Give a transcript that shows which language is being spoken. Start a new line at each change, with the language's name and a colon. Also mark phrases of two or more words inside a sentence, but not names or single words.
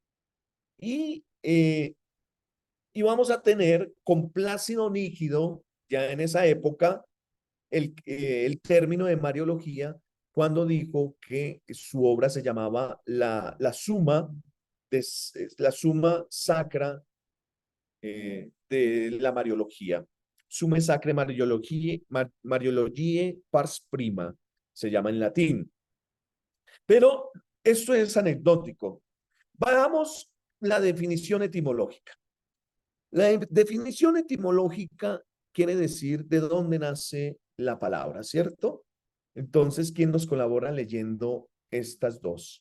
Spanish: y vamos a tener con Plácido Nígido, ya en esa época, el término de Mariología, cuando dijo que su obra se llamaba la suma sacra de la Mariología.
Latin: Summe sacre Mariologiae pars prima,
Spanish: se llama en latín. Pero esto es anecdótico. Veamos la definición etimológica. La definición etimológica quiere decir de dónde nace la palabra, ¿cierto? Entonces, ¿quién nos colabora leyendo estas dos?